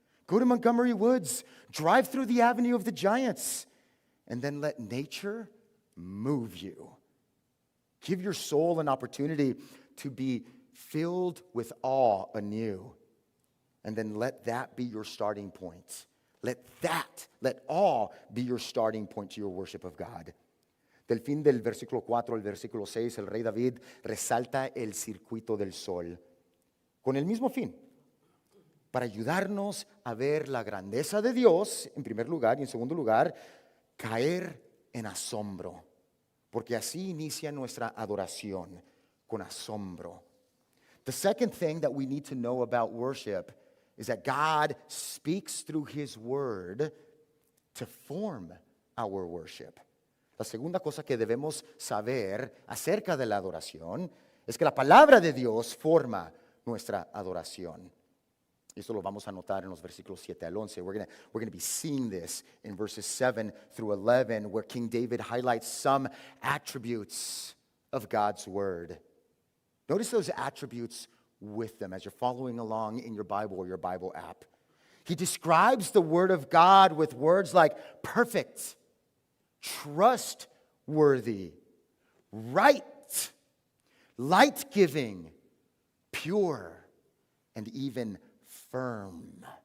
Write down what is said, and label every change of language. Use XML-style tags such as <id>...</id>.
<en>Go to Montgomery Woods, drive through the Avenue of the Giants, and then let nature move you. Give your soul an opportunity to be filled with awe anew. And then let that be your starting point. Let awe be your starting point to your worship of God.</en> <es>Del fin del versículo 4 al versículo 6, el rey David resalta el circuito del sol. Con el mismo fin, para ayudarnos a ver la grandeza de Dios, en primer lugar, y en segundo lugar, caer en asombro. Porque así inicia nuestra adoración, con asombro.</es> <en>The second thing that we need to know about worship is that God speaks through His Word to form our worship.</en> <es>La segunda cosa que debemos saber acerca de la adoración es que la palabra de Dios forma nuestra adoración. Y esto lo vamos a notar en los versículos 7 al 11.</es> <en>We're going to be seeing this in verses 7 through 11, where King David highlights some attributes of God's Word. Notice those attributes with them as you're following along in your Bible or your Bible app. He describes the Word of God with words like perfect, trustworthy, right, light-giving, pure, and even firm.</en>